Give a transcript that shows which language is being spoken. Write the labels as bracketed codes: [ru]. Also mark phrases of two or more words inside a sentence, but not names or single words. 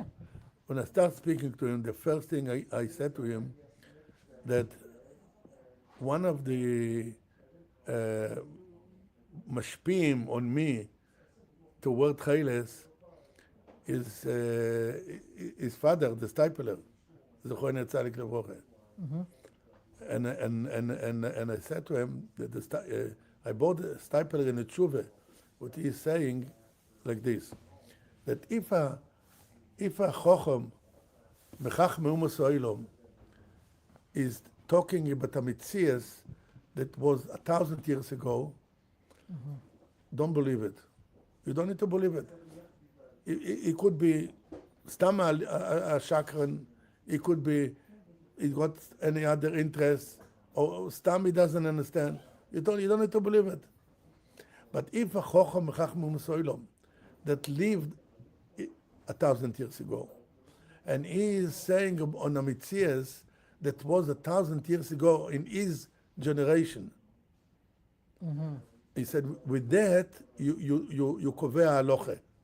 [en] When I start speaking to him, the first thing I said to him that one of the mashpim on me toward Techeiles is his father, the stipler, [he] זכר צדיק לברכה. [en] And I said to him that I bought a stipler in a tshuva. What he is saying, like this, that if a [he] חכם מוחזק מאומת עולם [en] is talking about a mitzias that was 1,000 years ago, don't believe it. You don't need to believe it. It could be stam a shakran. It could be he got any other interest, or stam he doesn't understand. You don't need to believe it. But if a [he] חכם מוחזק מאומת עולם [en] that lived 1,000 years ago, and he is saying on a mitzias that was 1,000 years ago in his generation. He said, with that you [he] קובע הלכה.